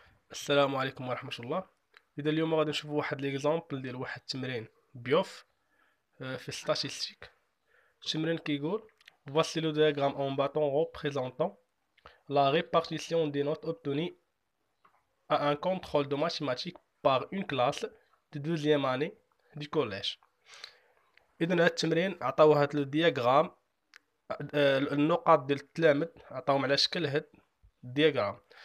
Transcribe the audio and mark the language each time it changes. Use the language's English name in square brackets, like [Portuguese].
[Arabic] السلام عليكم ورحمة الله. إذا اليوم غادي نشوفوا واحد ليكزامبل ديال واحد التمرين بيوف في ستاتيستيك. التمرين كيقول [French] voici le diagramme en bâton représentant la répartition des notes obtenues à un contrôle de mathématiques par une classe de deuxième année du collège. [Arabic] إذا هاد التمرين عطاو هاد الدياغرام، النقاط ديال التلامذ عطاوهم على شكل هاد الدياغرام.